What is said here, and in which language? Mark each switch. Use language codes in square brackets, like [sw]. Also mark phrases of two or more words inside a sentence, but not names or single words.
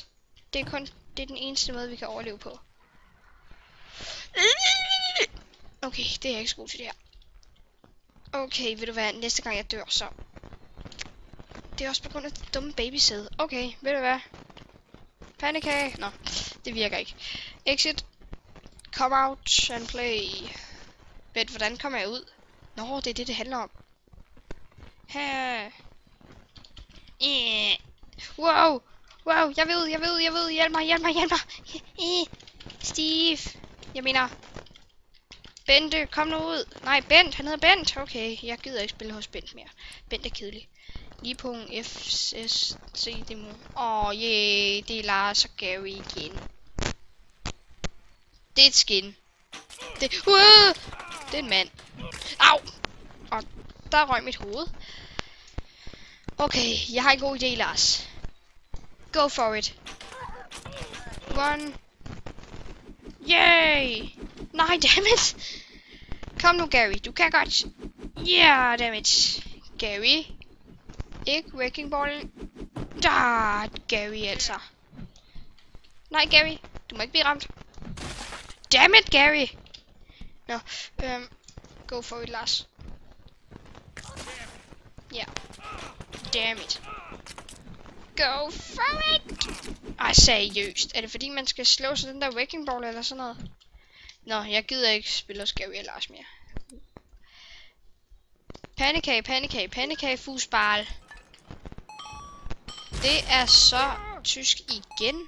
[da] Det er den eneste måde, vi kan overleve på. Okay, det er jeg ikke så god til det her. Okay, ved du hvad? Næste gang jeg dør, så... Det er også på grund af det dumme babysæde. Okay, ved du hvad? Pandekage? Nå, det virker ikke. Exit. [en] Come out and play. [da] Vent, hvordan kommer jeg ud? Nå, det er det handler om. Her. Wow. Wow, jeg ved. Hjælp mig. Steve. Jeg mener... Bente, kom nu ud. Nej, Bent, han hedder Bent. Okay, jeg gider ikke spille hos Bent mere. Bent er kedelig. Lige på FSC demo. Yeah, det er Lars og Gary igen. Det er et skin. Det er en mand. Au! Og der røg mit hoved. Okay, jeg har en god idé, Lars. [en] Go for it. Run. Yay! [da] Nej, dammit! Kom nu, Gary. Du kan godt. [en] Yeah, dammit. [da] Gary. Ikke [en] wrecking ballen. [da] Gary altså. Nej, Gary. Du må ikke blive ramt. Dammit, Gary. Nå, [en] go for it, [da] Lars. Ja. Dammit. [en] Go for it. [da] Ej, seriøst. Er det fordi, man skal slå sig den der [en] wrecking ball [da] eller sådan noget? Nå, jeg gider ikke spille hos Gary og Lars mere. Pandekage, fusbal. Det er så tysk igen.